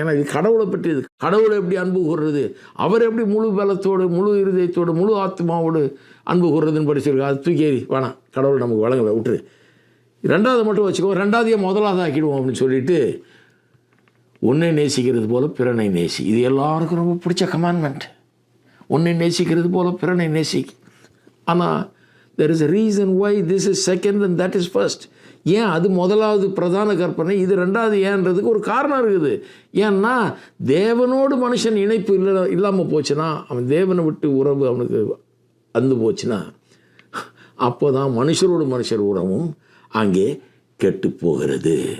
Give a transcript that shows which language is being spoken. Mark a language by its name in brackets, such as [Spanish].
[Tamil] ஏன்னா இது கடவுளை பற்றியது. கடவுளை எப்படி அன்பு கூறுறது, அவர் எப்படி முழு பலத்தோடு, முழு இருதயத்தோடு, முழு ஆத்மாவோடு அன்பு கூறுறதுன்னு படிச்சிருக்கா. அது தூக்கி ஏறி வேணாம், கடவுள் நமக்கு வழங்க விட்டுரு, ரெண்டாவது மட்டும் வச்சுக்கோ, ரெண்டாவதையே முதலாவது ஆக்கிடுவோம் அப்படின்னு சொல்லிட்டு உன்னை நேசிக்கிறது போல பிறனை நேசி. இது எல்லாருக்கும் ரொம்ப பிடிச்ச கமாண்ட்மெண்ட். உன்னை நேசிக்கிறது போல பிறனை நேசி. ஆனால் [English] there is a reason why this is second and that is first. [Tamil] ஏன் அது முதலாவது பிரதான கற்பனை, இது ரெண்டாவது ஏன்றதுக்கு ஒரு காரணம் இருக்குது. ஏன்னா தேவனோடு மனுஷன் இணைப்பு இல்லாமல் போச்சுன்னா, அவன் தேவனை விட்டு உறவு அவனுக்கு அந்து போச்சுன்னா, அப்போ தான் மனுஷரோடு மனுஷர் உறவும் அங்கே கெட்டு போகிறது.